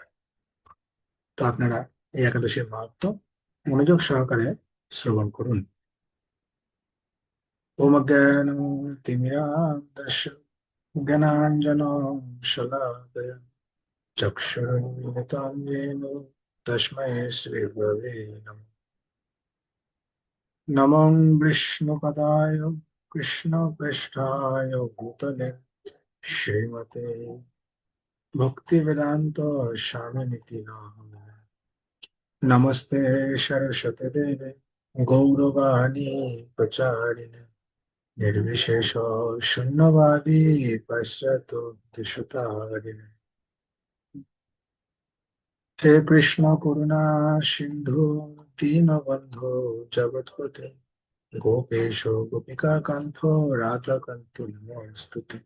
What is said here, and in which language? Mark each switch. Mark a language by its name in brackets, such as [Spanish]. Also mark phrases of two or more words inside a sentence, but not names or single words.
[Bangla] তো আপনারা এই একাদশীর মাহাত্ম্য মনোযোগ সহকারে শ্রবণ করুন। [Sanskrit] ওম অজ্ঞানতিমিরান্ধস্য জ্ঞানাঞ্জনশলাকয়া চক্ষুरुन्मीलितं येन তস্मै শ্রীগুরবে নমঃ। নমো বিষ্ণুপদায় কৃষ্ণপৃষ্ঠায় ভূতলে শ্রীমতে ভক্তিবেদান্ত স্বামিনিতি নামিনে। নমস্তে সরস্বতী দেবে গৌরবাণী প্রচারিণে निर्विशेष शून्यवादी पश्चात देशतारिणे। हे कृष्ण करुणा सिंधु दीनबंधु जगत्पते गोपेश गोपिका कांतो राधा कांतो नमोस्तुते।